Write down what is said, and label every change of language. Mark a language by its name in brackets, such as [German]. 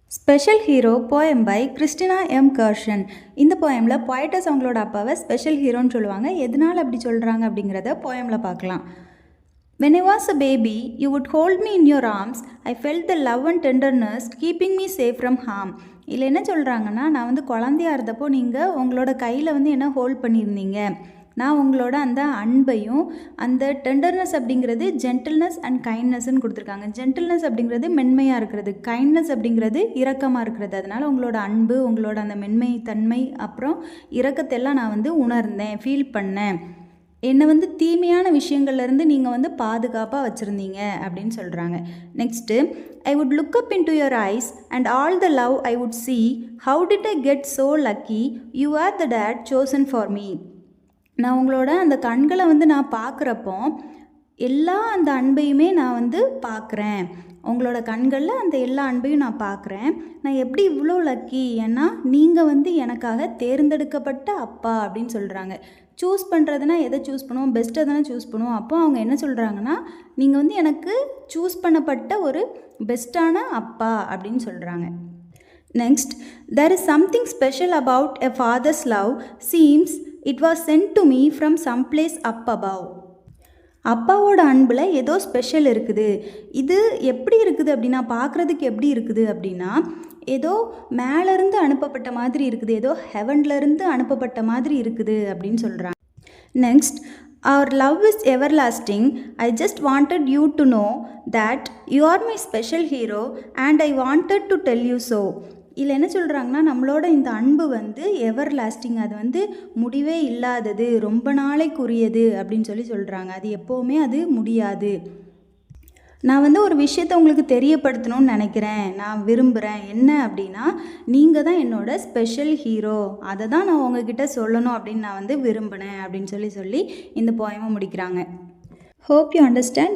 [Tamil] Special hero poem by Christina M கர்ஷன். இந்த போயமில் போய்டஸ் அவங்களோட அப்பாவை ஸ்பெஷல் ஹீரோன்னு சொல்லுவாங்க. எதனால் அப்படி சொல்கிறாங்க அப்படிங்கிறத போயமில் பார்க்கலாம். [English] When I was a baby, you would hold me in your arms. I felt the love and tenderness keeping me safe from harm. [Tamil] இதில் என்ன சொல்கிறாங்கன்னா, நான் குழந்தையாக இருந்தப்போ நீங்கள் உங்களோட கையில் என்ன ஹோல்ட் பண்ணியிருந்தீங்க. நான் உங்களோட அந்த அன்பையும் அந்த டெண்டர்னஸ் அப்படிங்கிறது ஜென்டில்னஸ் அண்ட் கைண்ட்னஸ்ன்னு கொடுத்துருக்காங்க. ஜென்டில்னஸ் அப்படிங்கிறது மென்மையாக இருக்கிறது, கைண்ட்னஸ் அப்படிங்கிறது இரக்கமாக இருக்கிறது. அதனால் உங்களோட அன்பு, உங்களோட அந்த மென்மை தன்மை, அப்புறம் இரக்கத்தெல்லாம் நான் உணர்ந்தேன், ஃபீல் பண்ணேன். என்னை தீமையான விஷயங்கள்லேருந்து நீங்கள் பாதுகாப்பாக வச்சுருந்தீங்க அப்படின்னு சொல்கிறாங்க. [English] Next, I would look up into your eyes and all the love I would see. How did I get so lucky, you are the date chosen for me. [Tamil] நான் உங்களோட அந்த கண்களை நான் பார்க்குறப்போ எல்லா அந்த அன்பையுமே நான் பார்க்குறேன். உங்களோட கண்களில் அந்த எல்லா அன்பையும் நான் பார்க்குறேன். நான் எப்படி இவ்வளோ லக்கி, ஏன்னா நீங்கள் எனக்காக தேர்ந்தெடுக்கப்பட்ட அப்பா அப்படின்னு சொல்கிறாங்க. சூஸ் பண்ணுறதுனா எதை சூஸ் பண்ணுவோம், பெஸ்ட்டை தானே சூஸ் பண்ணுவோம். அப்போ அவங்க என்ன சொல்கிறாங்கன்னா, நீங்கள் எனக்கு சூஸ் பண்ணப்பட்ட ஒரு பெஸ்ட்டான அப்பா அப்படின்னு சொல்கிறாங்க. [English] Next, there is something special about a father's love. Seems it was sent to me from someplace up above. [Tamil] அப்பாவோட அன்பில் ஏதோ ஸ்பெஷல் இருக்குது. இது எப்படி இருக்குது அப்படின்னா, பார்க்குறதுக்கு எப்படி இருக்குது அப்படின்னா, ஏதோ மேலேருந்து அனுப்பப்பட்ட மாதிரி இருக்குது, ஏதோ ஹெவன்லேருந்து அனுப்பப்பட்ட மாதிரி இருக்குது அப்படின்னு சொல்கிறாங்க. [English] Next, our love is everlasting. I just wanted you to know that you are my special hero and I wanted to tell you so. [Tamil] இதில் என்ன சொல்கிறாங்கன்னா, நம்மளோட இந்த அன்பு எவர் லாஸ்டிங், அது முடிவே இல்லாதது, ரொம்ப நாளைக்குரியது அப்படின்னு சொல்கிறாங்க. அது எப்போவுமே அது முடியாது. நான் ஒரு விஷயத்தை உங்களுக்கு தெரியப்படுத்தணும்னு நினைக்கிறேன், நான் விரும்புகிறேன். என்ன அப்படின்னா, நீங்கள் தான் என்னோட ஸ்பெஷல் ஹீரோ, அதை தான் நான் உங்ககிட்ட சொல்லணும் அப்படின்னு நான் விரும்பினேன் அப்படின்னு சொல்லி இந்த போயமை முடிக்கிறாங்க. [English] Hope you understand.